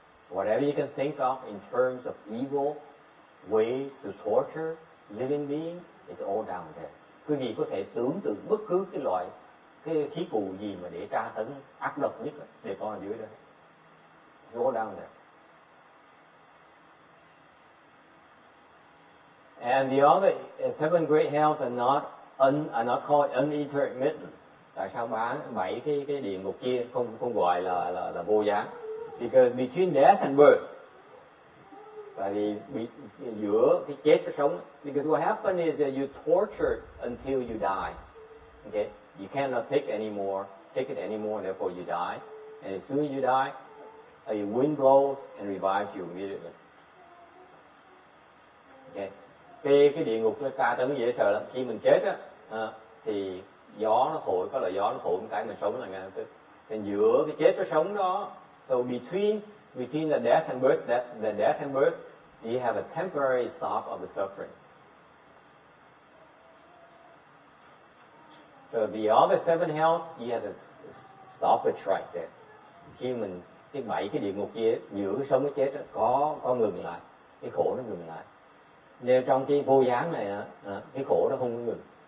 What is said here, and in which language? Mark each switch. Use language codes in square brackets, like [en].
[en] Whatever you can think of in terms of evil way to torture living beings is all down there. [vi] Quý vị có thể tưởng tượng bất cứ cái khí cụ gì mà để tra tấn ác độc nhất để có ở dưới đó. [en] It's all down there. And the other seven great hells are not called unintermittent. [vi] Tại sao 7 cái địa ngục kia không gọi là vô gián? [en] Because between death and birth, [vi] tại vì giữa cái chết và sống. [en] Because what happens is that you torture until you die. Okay, you cannot take it anymore, therefore you die. And as soon as you die, a wind blows and revives you immediately. [vi] Okay, cái địa ngục nó tra tấn dễ sợ lắm. Khi mình chết á, thì gió nó thổi, có là gió nó thổi một cái mình sống là ngay lập tức. Thì giữa cái chết và sống đó, [en] so between the death and birth, you have a temporary stop of the suffering. So the other seven hells, you have to stop it right there. [vi] Khi mình cái 7 cái địa ngục kia giữa cái sống cái chết đó, có ngừng lại, cái khổ nó ngừng lại. Nên trong cái vô gián này cái khổ nó không ngừng.